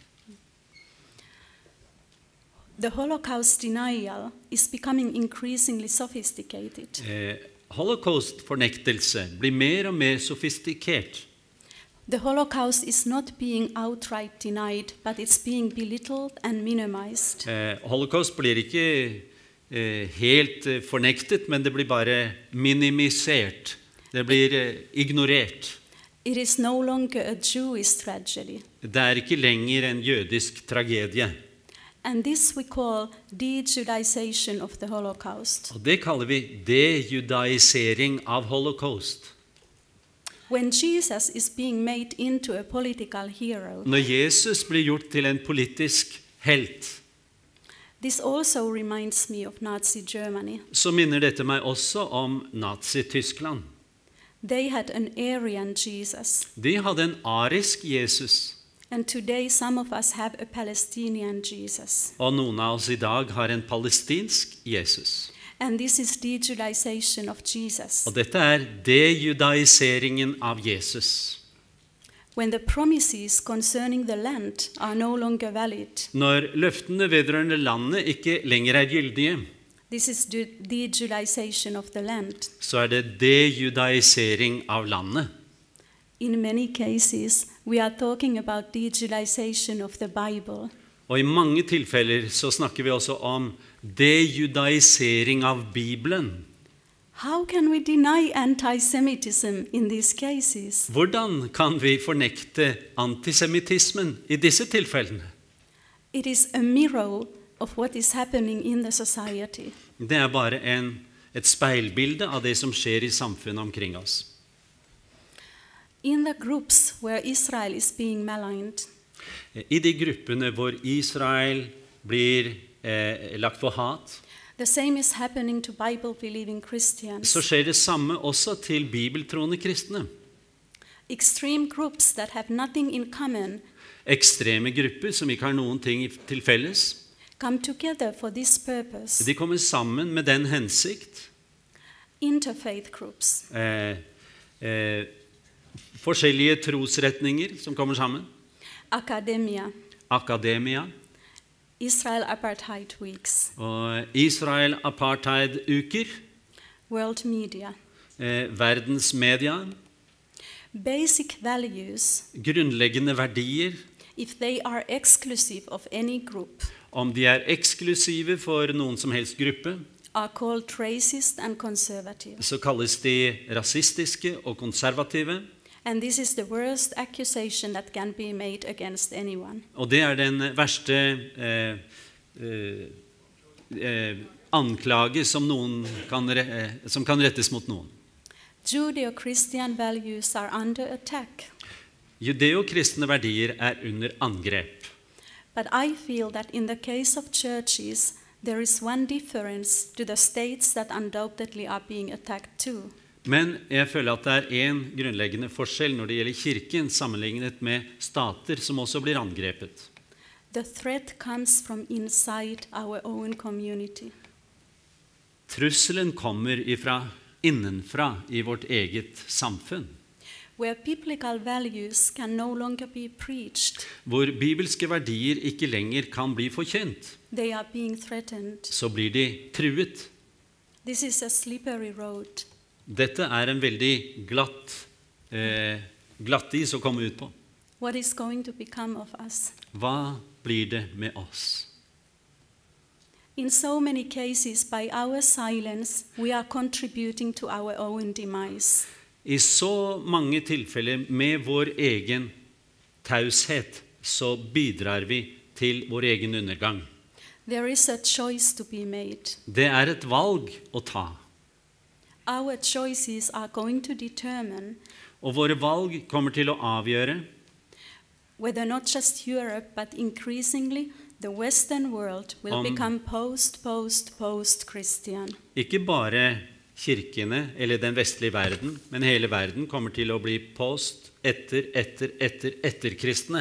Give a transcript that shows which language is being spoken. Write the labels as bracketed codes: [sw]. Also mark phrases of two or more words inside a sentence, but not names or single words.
[en] The Holocaust denial is becoming increasingly sophisticated. [no] Holocaust-fornektelse blir mer og mer sofistikert. [en] The Holocaust is not being outright denied, but it's being belittled and minimized. [no] Holocaust blir ikke helt fornektet, men det blir bare minimisert. Det blir ignorert. [en] It is no longer a Jewish tragedy. [no] Det er ikke lenger en jødisk tragedie. [en] And this we call de-Judaization of the Holocaust. [no] Og det kaller vi dejudaisering av holocaust. [en] When Jesus is being made into a political hero, [no] Når Jesus blir gjort til en politisk helt, [en] This also reminds me of Nazi Germany. [no] så minner dette meg også om Nazi-Tyskland. [en] They had an Aryan Jesus. [no] De hadde en arisk Jesus, [en] And today some of us have a Palestinian Jesus. [no] og noen av oss i dag har en palestinsk Jesus. [en] And this is de-Judaization of Jesus. [no] Og dette er dejudaiseringen av Jesus. [en] When the promises concerning the land are no longer valid, [no] Når løftene vedrørende landet ikke lenger er gyldige, [en] this is de-Judaization of the land. [no] så er det dejudaisering av landet. [en] In many cases, we are talking about de-Judaization of the Bible. [no] Og i mange tilfeller så snakker vi også om dejudaisering av Bibelen. [en] How can we deny anti-Semitism in these cases? [no] Hvordan kan vi fornekte antisemittismen i disse tilfellene? [en] It is a mirror of what is happening in the society. [no] Det er bare et speilbilde av det som skjer i samfunnet omkring oss. [en] In the groups where Israel is being maligned, [no] I de gruppene hvor Israel blir lagt for hat, [en] the same is happening to Bible-believing Christians. [no] så skjer det samme også til bibeltroende kristne. [en] Extreme groups that have nothing in common [no] Ekstreme grupper som ikke har noen ting til felles, [en] come together for this purpose. [no] de kommer sammen med den hensikt. [en] Interfaith groups, [no] Forskjellige trosretninger som kommer sammen. [en] academia, [no] Akademia [en] Israel Apartheid Weeks, [no] og Israel apartheid-uker, [en] world media. [no] verdens media, [en] Basic values, [no] grunnleggende verdier, [en] if they are exclusive of any group, [no] om de er eksklusive for noen som helst gruppe, [en] are called racist and conservative. [no] så kalles de rasistiske og konservative. [en] And this is the worst accusation that can be made against anyone. [no] Og det er den verste anklage som kan rettes mot noen. [en] Judeo-Christian values are under attack. [no] Judeo-kristne verdier er under angrep. [en] But I feel that in the case of churches, there is one difference to the states that undoubtedly are being attacked too. [no] Men jeg føler at det er en grunnleggende forskjell når det gjelder kirken, sammenlignet med stater som også blir angrepet. [en] The threat comes from inside our own community. [no] Trusselen kommer innenfra i vårt eget samfunn, [en] Where biblical values can no longer be preached, [no] hvor bibelske verdier ikke lenger kan bli forkynt. [en] they are being threatened. [no] Så blir de truet. [en] This is a slippery road. [no] Dette er en veldig glatt is å komme ut på. [en] What is going to become of us? [no] Hva blir det med oss? [en] In so many cases, by our silence, we are contributing to our own demise. [no] I så mange tilfeller med vår egen taushet så bidrar vi til vår egen undergang. [en] There is a choice to be made. [no] Det er et valg å ta. [en] Our choices are going to determine [no] Og våre valg kommer til å avgjøre [en] whether not just Europe, but increasingly the Western world will become post-Christian. [no] ikke bare kirkene eller den vestlige verden, men hele verden kommer til å bli etterkristne.